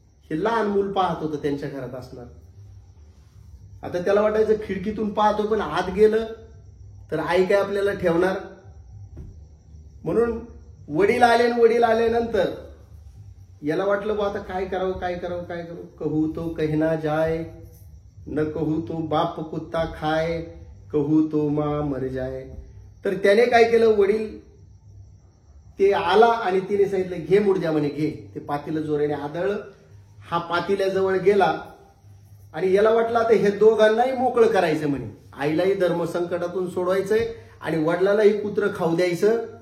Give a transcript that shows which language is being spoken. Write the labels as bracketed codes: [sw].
[mr] हे लहान मूल पाहत होतं, त्यांच्या घरात असणार. आता त्याला वाटायचं खिडकीतून पाहतो, पण आत गेलं तर आई काय आपल्याला ठेवणार. म्हणून वडील आले, आणि वडील आल्यानंतर याला वाटलं बा आता काय करावं काय करावं काय करावं. [hi] कहू तो कहना जाय, न कहू तो बाप कुत्ता खाय, कहू तो माँ मर जाय. [mr] तर त्याने काय केलं, वडील ते आला आणि तिने सांगितलं घे मुडद्या म्हणे, घे. ते पातीला जोराने आदळलं. हा पातील्याजवळ गेला आणि याला वाटलं आता हे दोघांनाही मोकळं करायचं म्हणे. आईलाही धर्मसंकटातून सोडवायचंय आणि वडिलालाही कुत्रं खाऊ द्यायचं.